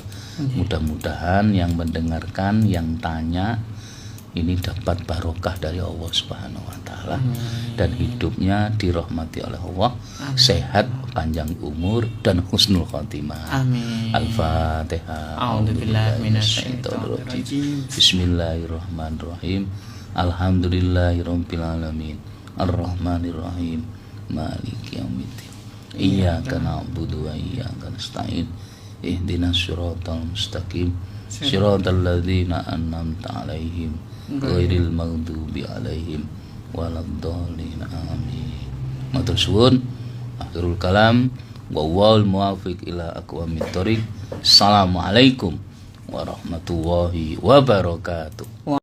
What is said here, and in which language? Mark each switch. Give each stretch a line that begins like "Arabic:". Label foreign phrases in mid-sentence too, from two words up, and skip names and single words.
Indonesian: Mudah-mudahan yang mendengarkan, yang tanya ini dapat barokah dari Allah
Arabic: سبحانه وتعالى
Indonesian: dan hidupnya dirahmati oleh Allah, sehat, panjang umur dan
Arabic: حسن الخاتمة.
Indonesian: Amin. Al-Fatihah.
Arabic: أعوذ بالله من الشيطان الرجيم. بسم الله الرحمن الرحيم الحمد لله رب العالمين. الرحمن الرحيم مالك يوم الدين. إياك نعبد وإياك نستعين اهدنا الصراط المستقيم. صراط الذين أنعمت عليهم غير المغضوب عليهم ولا الضالين.
Javanese: Amin. Matur suwun.
Arabic: آخر الكلام والموفق إلى أقوم الطريق. السلام عليكم ورحمة الله وبركاته.